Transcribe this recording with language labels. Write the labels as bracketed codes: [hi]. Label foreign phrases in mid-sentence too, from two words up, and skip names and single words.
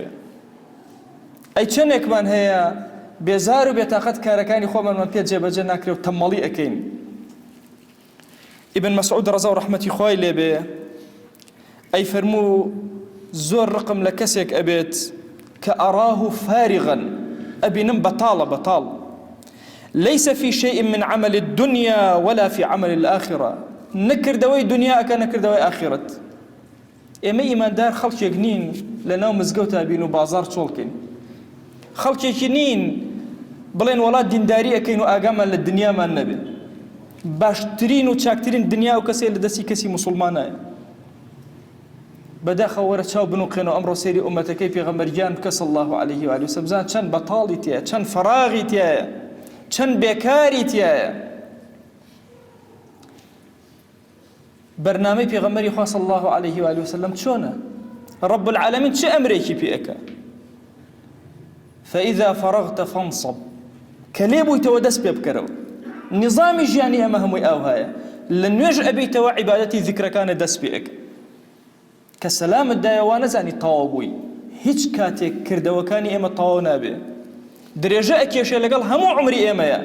[ckb] ئەی چەندێکمان هەیە بێزار و بێتاقەت کارەکانی خۆمانمان پێ جێبەجێ ناکرێ و تەمەڵی ئەکەین. ابن مسعود ڕەزا و ڕەحمەتی خوای لێبێ ئەی فەرموو زۆر ڕقم لە کەسێک ئەبێت کە [ar] ئەڕاه فارغا، [ckb] ئەبینم بەتاڵە بەتاڵ، [ar] ليس في شيء من عمل الدنيا ولا في عمل الآخرة. نكردوي دنياك نكردوي آخرت. [ckb] ئێمە ئیماندار خەڵکێک نین لەناو مزگەوتا بین و بازار چۆڵکەین، خەڵکێکی نین بڵێن وڵات دینداری ئەەکەین و ئاگامان لە دنیامان نەبێت. باشترین و چاکترین دنیا و کەسێ لە دەستی کەسی موسڵمانایە. بەداخەوە وەرە چاو بنووقێنەوە ئەمڕۆ سێری ئومەتەکەی پێغەمبەرگیان بکە [ar] صلی الله علیه و آله وسلم، [ckb] بزان چەند بەتاڵی تایە، چەند فەراغی تایە، چەند بێکاری تایە. بەرنامەی پێغەمبەری خوا [ar] صلی الله علیه و آله وسلم [ckb] چۆنە؟ رب العالمین چه ئەمرێکی پێ ئەکا؟ [ar] فإذا فرغت فانصب، [ckb] کە لێ بوویتەوە دەست پێ بکەرەوە. نظامی ژیانی ئەمە هەمووی ئاو هەیە، لە نوێژ ئەبیتەوە عیبادەتی ذیکرەکانە دەست پێ ئەکە. کە سەلامت دایە وا نەزانی تەواو بووی، هیچ کاتێک کردەوەکانی ئێمە تەواو نابێ، درێژە ئەکێشێ لەگەڵ هەموو عمری ئێمەیە.